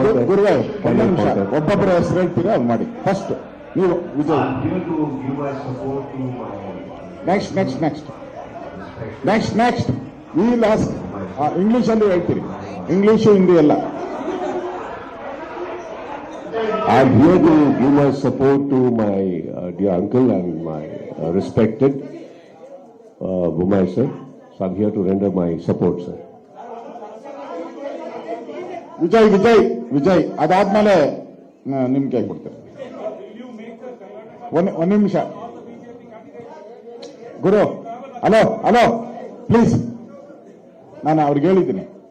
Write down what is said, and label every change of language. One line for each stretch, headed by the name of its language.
Kannada: ಗುರುವಾರ ಒಬ್ಬೊಬ್ಬರ ಹೆಸರು ಹೇಳ್ತೀರಾ ಅದು ಮಾಡಿ. ಫಸ್ಟ್ ನೀವು Vijay. Next next next next next ಈ ಲಾಸ್ಟ್ ಇಂಗ್ಲೀಷಲ್ಲಿ ಹೇಳ್ತೀರಿ, ಇಂಗ್ಲೀಷು ಹಿಂದಿ ಎಲ್ಲ.
English: I'm here to give my support to my dear uncle and my respected Bommai sir. So I'm here to render my support, sir.
Kannada: Vijay Vijay Vijay ಅದಾದ್ಮೇಲೆ ನಿಮ್ಗೆ ಕೊಡ್ತಾರೆ. ಒಂದು ನಿಮಿಷ ಗುರು. ಹಲೋ ಹಲೋ ಪ್ಲೀಸ್, ನಾನು ಅವ್ರಿಗೆ ಹೇಳಿದ್ದೀನಿ.